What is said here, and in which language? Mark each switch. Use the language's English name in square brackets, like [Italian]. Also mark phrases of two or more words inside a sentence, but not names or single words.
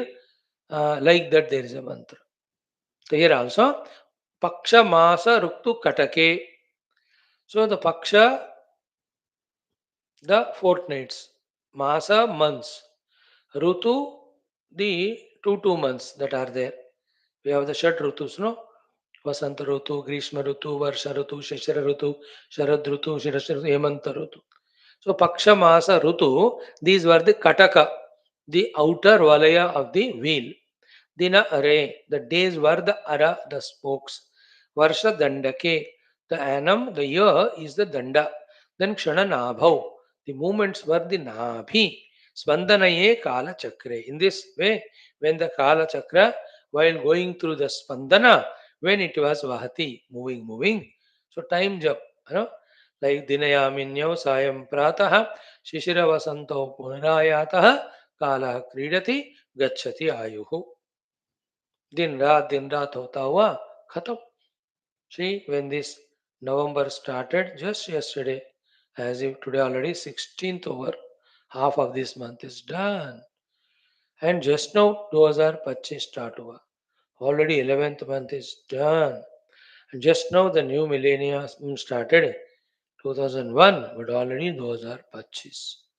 [English] Like that there is a mantra. So here also [Sanskrit] Paksha Masa Ruktu Katake. [English] So the Paksha, the fortnights, Masa months, Rutu the two months that are there. We have the [Sanskrit] Shat Rutus, [English] no? [Sanskrit] Vasanta Rutu, Grishma Rutu, Varsha Rutu, Shishira Rutu, Sharad Rutu, Shirashira Rutu, Hemanta Rutu. [English] So [Sanskrit] Paksha Masa Rutu, [English] these were the Kataka, the outer Valaya of the wheel. [Sanskrit] Dina Are, [English] the days were the Ara, the spokes. [Sanskrit] Varsha Dandake, [English] the annum, the year is the Danda. Then [Sanskrit] Kshana Nabhav, [English] the movements were the Nabhi. [Sanskrit] Spandanaye Kala Chakre. [English] In this way, when the [Sanskrit] Kala Chakra, [English] while going through the Spandana, when it was Vahati, moving. So time jump, you know, like [Sanskrit] Dinayaminyo Sayam Prataha, Shishira Vasanto Punarayataha, Kala Kridati, Gachati Ayuhu. [Hindi] दिन रात होता हुआ खत्म. [English] See, when this November started just yesterday, as if today already 16th over, half of this month is done. And just now 2025 start हुआ. Already 11th month is done. And just now the new millennium started 2001, but already 2025.